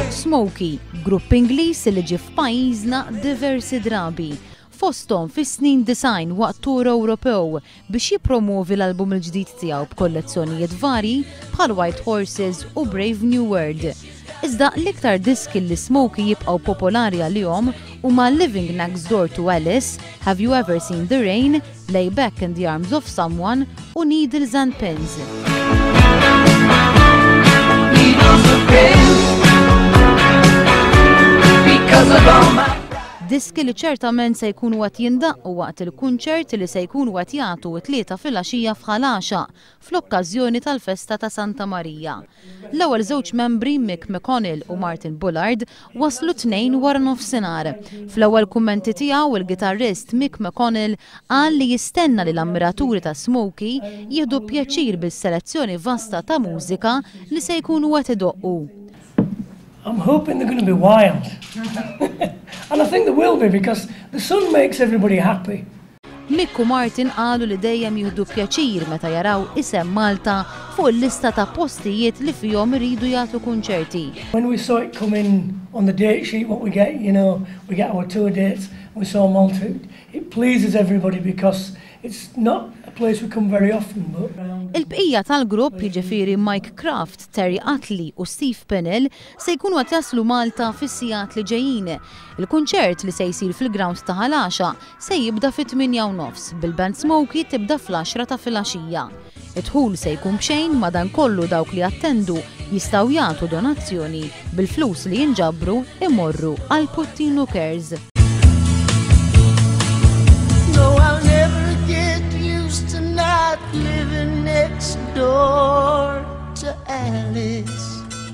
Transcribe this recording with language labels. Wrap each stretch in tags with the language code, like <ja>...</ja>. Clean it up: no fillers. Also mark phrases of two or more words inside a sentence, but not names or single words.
<mt>Smokey, grupp Ingliż li ġie f'pajjiżna diversi drabi. Fosthom fis-snin design waqt tur Ewropew biex jippromovi l-album il-ġdid tiegħu b'kollezzjonijiet varji bħal White Horses u Brave New World. Iżda l-iktar diski li Smokey jibqgħu popolari għalihom huma Living Next Door to Alice, Have You Ever Seen the Rain, Lay Back in the Arms of Someone u Needles and Pins. Diski li ċertament se jkunu għat jindaqqu waqt il-kunċert li se jkunu għat jagħtu t-tlieta filgħaxija f'Ħalaxa fl-okkażjoni tal-Festa ta' Santa Marija. L-ewwel żewġ membri Mick McConnell u Martin Bullard waslu tnejn wara nofsinhar. Fl-ewwel kummenti tiegħu il-gitarrist Mick McConnell qal li jistenna li l-ammiraturi ta' Smokey jieħdu pjaċir bis-selezzjoni vasta ta' mużika li se jkunu qed idoqqu.</mt> <en>I'm hoping they're going to be wild. And I think they will be because the sun makes everybody happy.</en> <mt>Mick u Martin qalu li dejjem jieħdu pjaċir meta jaraw isem Malta fuq il-lista ta' postijiet li fihom iridu jagħtu kunċerti.</mt> <en>When we saw it come in on the date sheet, what we get, we get our tour dates, we saw Malta. It pleases everybody because it's not a place we come very often.</en> <mt>Il-bqija tal-grupp jiġifieri Mike Kraft, Terry Atley u Steve Pennell se jkunu qed jaslu Malta fis-sigħat li ġejjin. Il-kunċert li se jsir fil-ground ta' Ħalaxa se jibda fit-8:30 bil-band Smokey tibda fl-10 ta' filgħaxija. Id-dħul se jkun b'xejn madankollu dawk li attendu jistgħu jagħtu donazzjoni bil-flus li jinġabru imorru għal Puttino Cares.</mt> <en>No, I'll never get used to not living next door to Alice.</en>